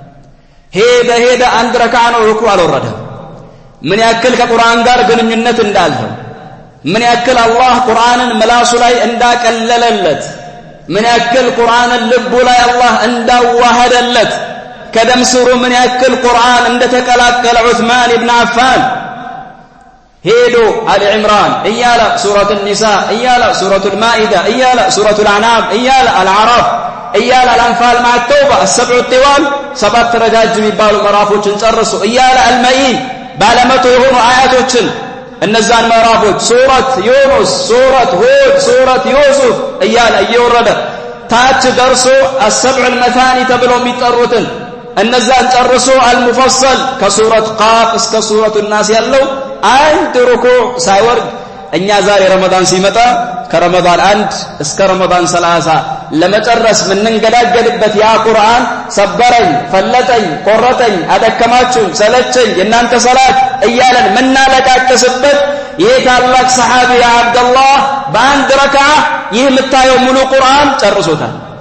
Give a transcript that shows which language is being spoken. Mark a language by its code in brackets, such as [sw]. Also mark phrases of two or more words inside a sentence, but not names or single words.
[am] ሄደ አንድ ረካዓ ነው ሩኩዕ አልወረደም ምን ያክል ከቁርአን ጋር ግንኙነት እንዳለው ምን ያክል አላህ ቁርአንን ምላሱ ላይ እንዳቀለለለት ምን ያክል ቁርአንን ልቡ ላይ አላህ እንዳዋሃደለት ከደም ስሩ ምን ያክል ቁርአን እንደተቀላቀለ ዑስማን ኢብኑ አፋን ሄዶ አሊ ዕምራን እያለ ሱረቱል ኒሳ እያለ ሱረቱል ማኢዳ እያለ ሱረቱል አዕናም እያለ አልአዕራፍ እያለ አልአንፋል [ar] مع التوبة السبع الطوال [am] ሰባት ረጃጅም የሚባሉ ምዕራፎችን ጨርሶ እያለ አልመኢን ባለመቶ የሆኑ አያቶችን እነዛን ምዕራፎች ሱረት ዩኑስ ሱረት ሁድ ሱረት ዩሱፍ እያለ እየወረደ ታች ደርሶ [ar] السبع المثاني [am] ተብለው የሚጠሩትን እነዛን ጨርሶ አልሙፈሰል ከሱረት ቃፍ እስከ ሱረቱ ናስ ያለው አንድ ሩኩዕ ሳይወርድ እኛ ዛሬ ረመዳን ሲመጣ ከረመዳን 1 እስከ ረመዳን 30 ለመጨረስ ምንንገዳገድበት ያ ቁርአን ሰበረኝ ፈለጠኝ ቆረጠኝ አደከማችሁ ሰለቸኝ የናንተ ሰላት እያለን ምናለቃቅስበት ይህ ታላቅ ሰሃቢ ያ አብደላህ በአንድ ረካዓ ይህ የምታየው ሙሉ ቁርአን ጨርሶታል